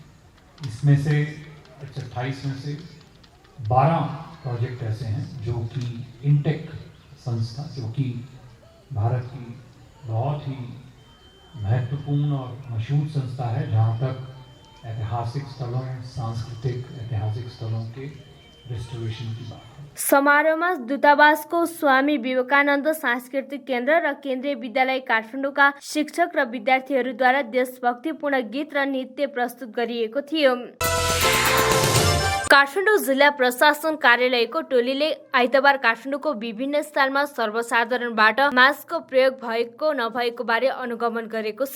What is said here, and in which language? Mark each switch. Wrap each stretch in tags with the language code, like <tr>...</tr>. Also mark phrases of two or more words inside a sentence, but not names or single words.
<hi>इसमें से 28 में से 12 प्रोजेक्ट ऐसे हैं जो कि इंटेक संस्था, जो कि भारत की बहुत ही महत्वपूर्ण और मशहूर संस्था है, जहाँ तक ऐतिहासिक स्थलों, सांस्कृतिक ऐतिहासिक स्थलों के रेस्टोरेशन की बात है।</hi> <ne>समारोहमा दूतावासको स्वामी विवेकानन्द सांस्कृतिक केन्द्र र केन्द्रीय विद्यालय काठमाडौँका शिक्षक र विद्यार्थीहरूद्वारा देशभक्तिपूर्ण गीत र नृत्य प्रस्तुत गरिएको थियो। काठमाडौँ जिल्ला प्रशासन कार्यालयको टोलीले आइतबार काठमाडौँको विभिन्न स्थानमा सर्वसाधारणबाट मास्कको प्रयोग भएको नभएको बारे अनुगमन गरेको छ।</ne>